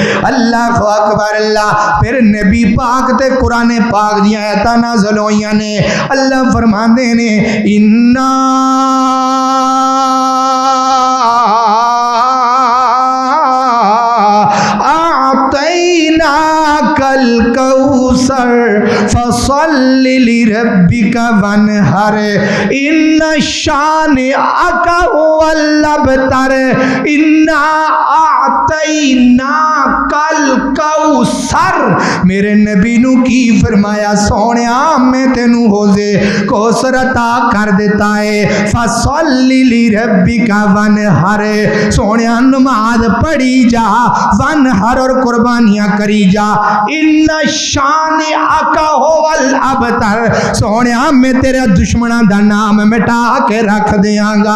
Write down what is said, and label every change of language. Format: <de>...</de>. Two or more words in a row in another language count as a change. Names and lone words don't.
<pa>اللہ اکبر اللہ، پھر نبی پاک تے قرآن پاک دیاں آیتاں نازل ہوئیاں نے، اللہ فرماندے نے اِنَّا</pa> <ar>أعطيناك الكوثر فصل لربك وانحر إن شانئك هو الأبتر إنا أعطيناك الكوثر۔</ar> <pa>میرے نبی نو کی فرمایا، سونیا میں تینو حوضے کوثر عطا کر دیتا ہے،</pa> <ar>فصل لربک وانحر،</ar> <pa>سونیا نماز پڑھی جا، وانحر اور قربانیاں کری جا،</pa> <ar>ان شانئک هو الابتر،</ar> <pa>سونیا میں تیرے دشمناں دا نام مٹا کے رکھ دیاں گا۔</pa>